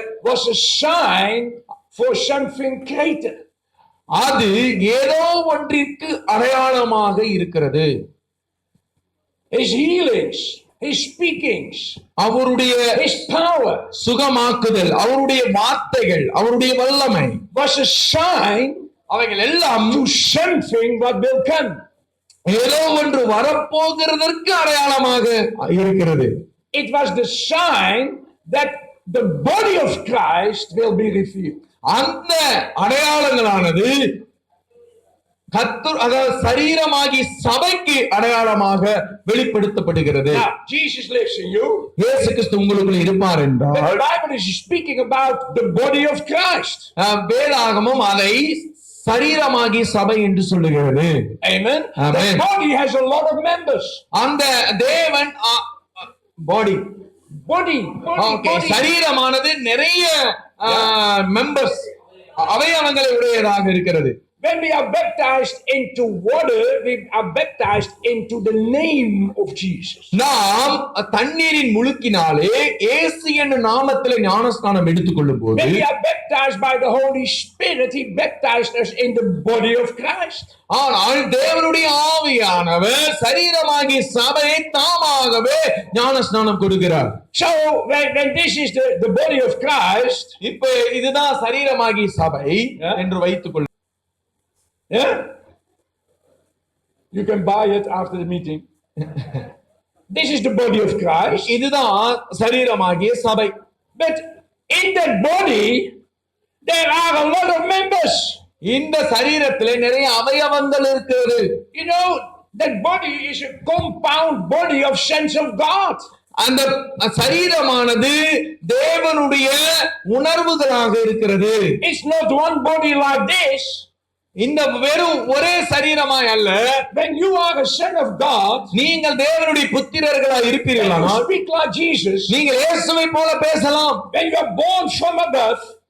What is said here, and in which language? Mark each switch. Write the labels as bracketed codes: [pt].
[en] was a sign for something greater. [ta] அது ஏதோ ஒன்றிற்கு அடையாளமாக இருக்கிறது. [en] His healings, his speakings, [ta] அவருடைய [en] his power [ta] சுகமாக்குதல், அவருடைய வார்த்தைகள், அவருடைய வல்லமை [en] was a sign [ta] அவைகள் எல்லாம் [en] to something what will come. [ta] ஏதோ ஒன்று வரப்போகிறதற்கு அடையாளமாக இருக்கிறது. [en] It was the sign that the body of Christ will be revealed. [ta] அந்த அடையாளங்களானது அதாவது சரீரமாகி சபைக்கு அடையாளமாக வெளிப்படுத்தப்படுகிறது. [en] Now, Jesus lives in you. [ta] இயேசு கிறிஸ்து உங்களுக்குள் இருப்பார் என்றால், [en] The Bible is speaking about the body of Christ. [ta] வேதாகமம் அதை சரீரமாகி சபை என்று சொல்லுகிறது. [en] Amen. Amen. The body has a lot of members. [ta] அந்த தேவன் பாடி [en] Body. [ta] சரீரமானது நிறைய மெம்பர்ஸ் அவயவங்களை உடையதாக இருக்கிறது. [en] When we are baptized into water, we are baptized into the name of Jesus. [ta] நாம் தண்ணீரின் முழுக்கினாலே இயேசு என்னும் நாமத்திலே ஞானஸ்நானம் எடுத்துக்கொள்ளும் போது, [en] When we are baptized by the Holy Spirit, He baptized us in the body of Christ. [ta] ஆனால் தேவனுடைய ஆவியானவர் சரீரமாகி சபையை தாமாகவே ஞானஸ்நானம் கொடுக்கிறார். [en] So when this is the body of Christ, [ta] இப்ப இதுதான் சரீரமாகி சபை என்று வைத்துக் கொள்ளும். [en] yeah, you can buy it after the meeting. This is the body of Christ. [ta] இதுதான் சரீரமாகிய சபை. [en] But in that body, there are a lot of members. [ta] இந்த சரீரத்திலே நிறைய அவயவங்கள் இருக்கிறது. [en] You know, that body is a compound body of sons of God. [ta] அந்த சரீரமானது தேவனுடைய உணர்வுகளாக இருக்கிறது. [en] It's not one body like this. [ta] இந்த வெறும் ஒரே சரீரமாய் அல்ல. [en] When you are a son of God, [ta] நீங்கள் தேவனுடைய புத்திரர்களாய் [en] when [ta] இருப்பீர்களானால், [en] you speak like Jesus, [ta] நீங்கள் இயேசுவை போல பேசலாம். [en] when you are born from above,